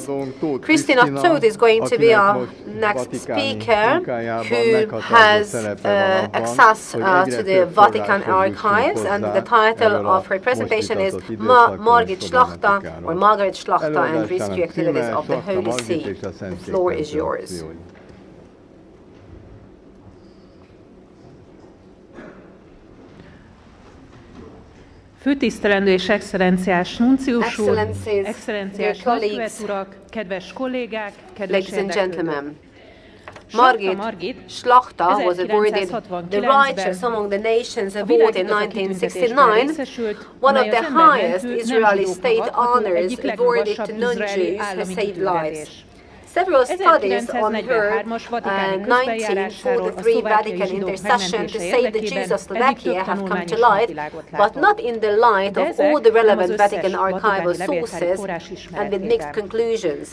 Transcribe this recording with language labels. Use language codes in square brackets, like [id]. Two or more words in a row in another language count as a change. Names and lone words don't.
[en] Attila Pók is going to be our next speaker, who has access to the Vatican archives, and the title of her presentation is Margit Schlachter, or Margaret Schlachter and Rescue Activities of the Holy See. The floor is yours. [hu] Főtisztelendő és excellenciás nuncius úr, excellenciás nagykövet urak, kedves kollégák, kedves érdeklődők. [en] Margit Schlachter was awarded the Righteous Among the Nations Award in 1969, one of the highest Israeli state honors awarded to non-Jews who saved lives. Several studies on her 1943 Vatican intercession to save the Jews of Slovakia have come to light, but not in the light of all the relevant Vatican archival sources and with mixed conclusions.